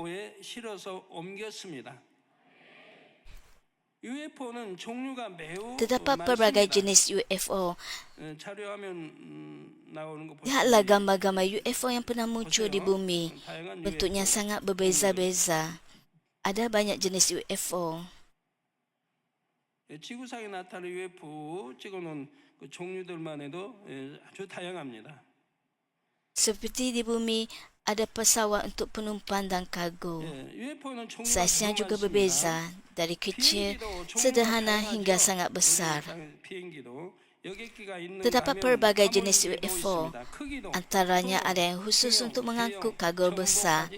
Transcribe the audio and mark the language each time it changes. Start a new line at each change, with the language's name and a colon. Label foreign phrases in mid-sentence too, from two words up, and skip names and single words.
Malay: Terdapat pelbagai jenis UFO. Lihatlah gambar-gambar UFO yang pernah muncul di bumi. Bentuknya sangat berbeza-beza. Ada banyak jenis UFO.
Korean: 지구상에 나타나는 UFO 찍어놓은 그 종류들만 해도 아주 다양합니다.
Malay: Seperti di bumi, ada pesawat untuk penumpang dan kargo. Saiznya juga berbeza, dari kecil, sederhana hingga sangat besar. Terdapat pelbagai jenis UFO, antaranya ada yang khusus untuk mengangkut kargo besar.